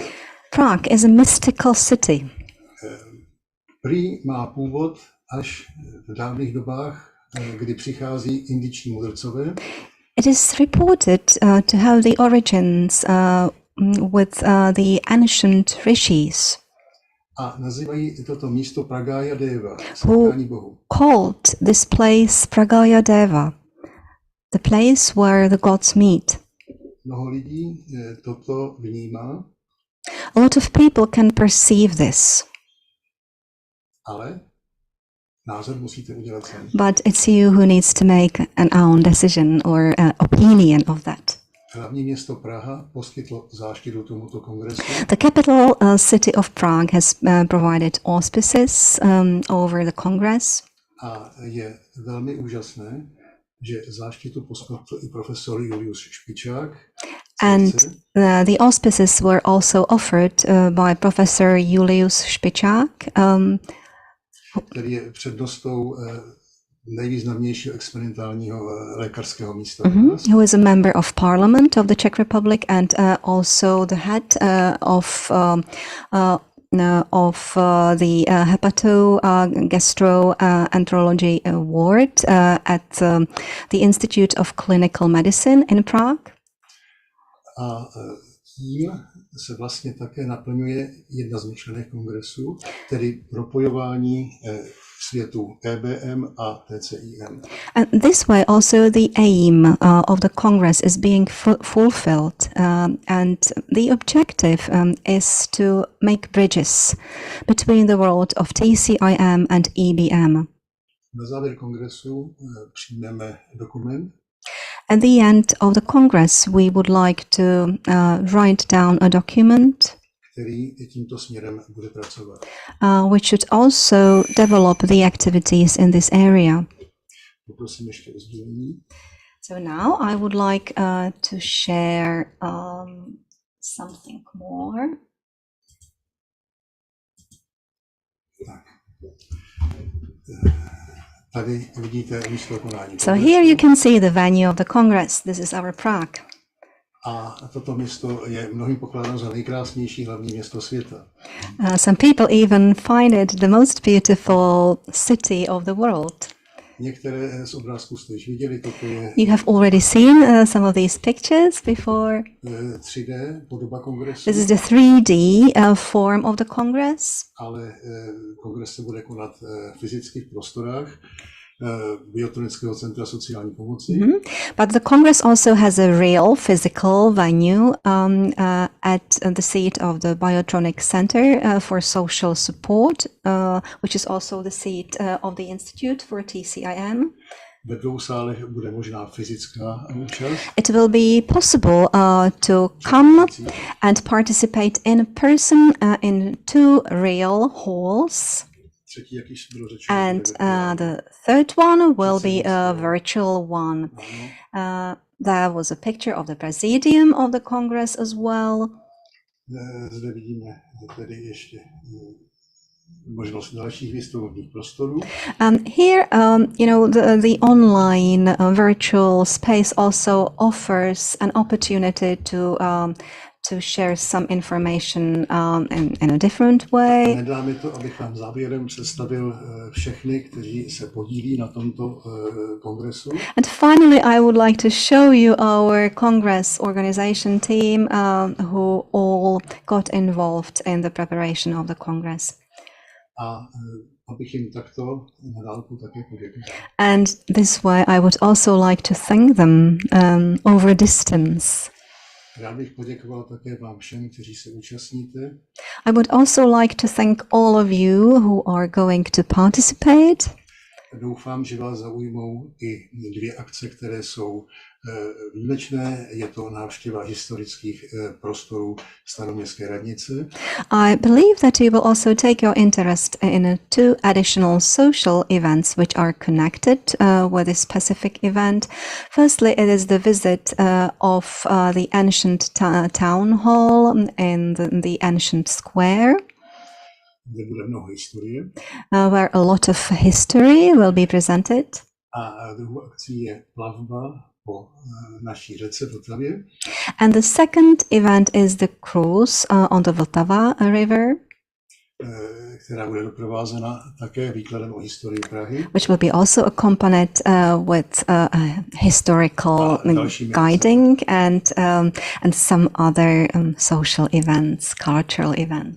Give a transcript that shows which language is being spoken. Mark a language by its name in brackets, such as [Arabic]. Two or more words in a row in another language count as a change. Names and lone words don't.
[English] Prague is a mystical city. [Czech] Prý má původ až v dávných dobách, kdy přichází indičtí mudrcové. [English] It is reported to have the origins with the ancient rishis. [Czech] A nazývají toto místo Pragaya Deva, who setkání Bohu. [English] called this place Pragaya Deva, the place where the gods meet. [Czech] Mnoho lidí toto vnímá, [English] A lot of people can perceive this, [Czech] ale názor musíte udělat sami. [English] but it's you who needs to make an own decision or opinion of that. [Czech] Hlavní město Praha poskytlo záštitu tomuto kongresu. [English] The capital city of Prague has provided auspices over the Congress. [Czech] A je velmi úžasné, že záštitu poskytl i profesor Julius Špičák. [English] And the auspices were also offered by Professor Julius Špičák, [Czech] který je přednostou nejvýznamnějšího experimentálního lékařského místa. [English] who is a member of Parliament of the Czech Republic and also the head of the hepatogastroenterology ward at the Institute of Clinical Medicine in Prague. [Czech] A tím se vlastně také naplňuje jedna z myšlenek kongresu, tedy propojování světu EBM a TCIM. [English] And this way also the aim of the Congress is being fulfilled, and the objective is to make bridges between the world of TCIM and EBM. [Czech] Na závěr kongresu přijmeme dokument, [English] At the end of the Congress, we would like to write down a document [Czech] který tímto směrem bude pracovat. [English] which should also develop the activities in this area. [Czech] Poprosím ještě o sdílení. So now I would like to share something more. Tak. Tady vidíte místo konání. [English] So here you can see the venue of the Congress. This is our Prague. [Czech] A toto město je mnohým pokládáno za nejkrásnější hlavní město světa. [English] Some people even find it the most beautiful city of the world. [Czech] Některé z obrázků jste již viděli, toto je [English] You have already seen some of these pictures before. [Czech] 3D podoba kongresu. [English] This is the 3D form of the Congress. [Czech] Ale kongres se bude konat fyzicky v prostorách Biotronického centra sociální pomoci. [English] But the Congress also has a real physical venue at the seat of the Biotronic Center for Social Support, which is also the seat of the Institute for TCIM. [Czech] Ve dvou sálech bude možná fyzická účast. [English] It will be possible to come and participate in person in two real halls. [Czech] Třetí, jak již bylo řečeno, [English] And the third one will be a virtual one. There was a picture of the presidium of the Congress as well. [Czech] Zde vidíme tedy ještě možnost dalších výstavních prostorů. [English] Here, the online virtual space also offers an opportunity to share some information in a different way. [Czech] Nedá mi to, abych vám závěrem představil všechny, kteří se podílí na tomto kongresu. [English] And finally, I would like to show you our Congress organization team who all got involved in the preparation of the Congress. [Czech] A abych jim takto na dálku také poděkoval. [English] And this way, I would also like to thank them over distance. [Czech] Rád bych poděkoval také vám všem, kteří se účastníte. [English] I would also like to thank all of you who are going to participate. [Czech] Doufám, že vás zaujmou i dvě akce, které jsou výjimečné. Je to návštěva historických prostorů Staroměstské radnice. [English] I believe that you will also take your interest in two additional social events which are connected with this specific event. Firstly, it is the visit of the ancient town hall in the ancient square. [Czech] Kde bude mnoho historie. [English] Where a lot of history will be presented. [Czech] A druhou akcí je plavba po naší řece Vltavě. [English] And the second event is the cruise on the Vltava River. [Czech] Která bude doprovázena také výkladem o historii Prahy. [English] Which will be also accompanied with historical guiding and some other social events, cultural events.